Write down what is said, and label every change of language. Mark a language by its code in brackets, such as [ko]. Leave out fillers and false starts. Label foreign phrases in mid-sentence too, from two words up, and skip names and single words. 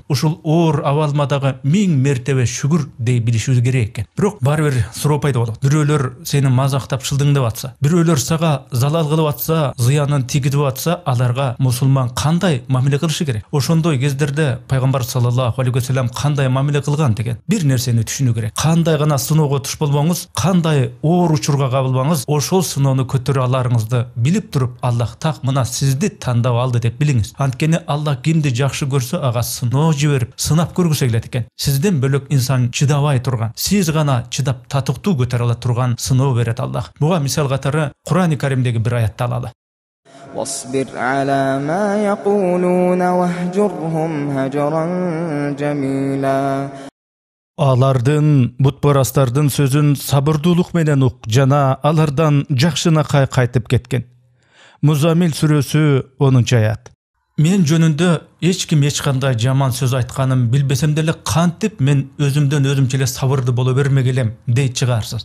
[ky] Ушул оор абалмадагы 1000 мертебе шүгүр дей билишибиз керек экен. Бирок баары бир суроо пайда болот. Бирөөлөр сени мазактап шылдыңдап атса, бирөөлөр сага залал кылып атса, зыянын тийгизип атса, аларга мусулман кандай мамиле кылышы керек? Ошондой кездерде пайгамбар [ar] صلى الله عليه وسلم [ky] кандай мамиле кылган деген бир нерсени түшүнүү керек. Кандай гана сыноого туш болбоңуз, кандай оор учурга кабылбаңыз, ошол сыноону көтөрө аларыңызды билип туруп, Аллах так мына сизди тандап алды деп билиңиз. Анткени Аллах кимди жакшы көрсө, ага сыноо жиберип, сынап көргүсө келет экен. Сизден бөлөк инсан чыдабай турган, сиз гана чыдап татыктуу көтөрө ала турган сыноо берет Аллах. Буга мисал катары Кур'ани Каримдеги бир аятты алалы. [ar] واصبر على ما يقولون واهجرهم هجرا جميلا. [ky] Алардын, бутпарастардын сөзүн сабырдуулук менен ук жана алардан жакшынакай кайтып кеткен. Музамил сүрөсү 10-аят. Мен жөнүндө эч ким эч кандай жаман сөз айтканын билбесем деле кантип мен өзүмдөн өзүмчө эле сабырдуу боло бермегилем дейт чыгарсыз.